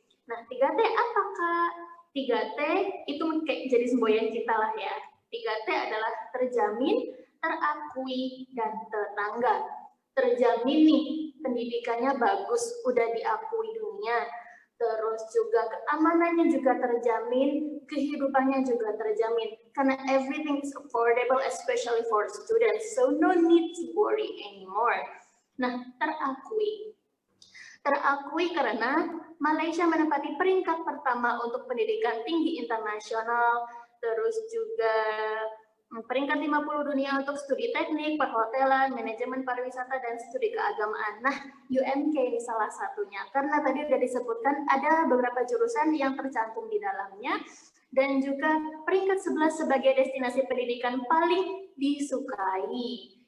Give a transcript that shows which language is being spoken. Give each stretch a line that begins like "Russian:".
Indonesian: Nah, 3T apa, Kak? 3T itu kayak jadi semboyan kita lah ya. 3T adalah terjamin, terakui, dan tetangga. Terjamin nih, pendidikannya bagus, udah diakui dunia. Terus juga keamanannya juga terjamin, kehidupannya juga terjamin. Karena
English: everything is affordable, especially for students. So no need to worry anymore.
Indonesian: Nah, terakui. Terakui karena Malaysia menempati peringkat pertama untuk pendidikan tinggi internasional. Terus juga peringkat 50 dunia untuk studi teknik, perhotelan, manajemen pariwisata, dan studi keagamaan. Nah, UMK ini salah satunya. Karena tadi sudah disebutkan ada beberapa jurusan yang tercantum di dalamnya, dan juga peringkat 11 sebagai destinasi pendidikan paling disukai.